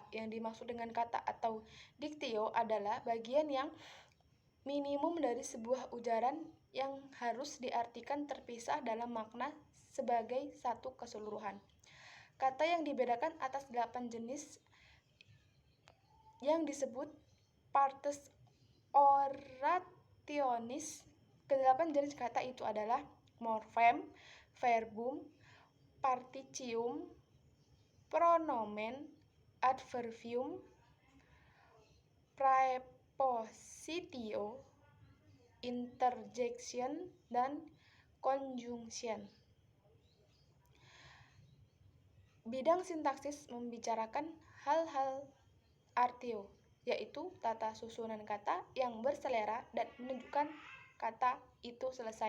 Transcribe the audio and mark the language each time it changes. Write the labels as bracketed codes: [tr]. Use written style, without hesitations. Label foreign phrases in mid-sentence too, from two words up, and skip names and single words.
[id] Yang dimaksud dengan kata atau diktio adalah bagian yang minimum dari sebuah ujaran yang harus diartikan terpisah dalam makna sebagai satu keseluruhan. Kata yang dibedakan atas 8 jenis yang disebut [la] partes orationis. [id] Kedelapan jenis kata itu adalah morfem, [la] verbum, participium, pronomen, adverbium, praepositio, [id] interjection, dan conjunction. Bidang sintaksis membicarakan hal-hal artio, yaitu tata susunan kata yang berselera dan menunjukkan kata itu selesai.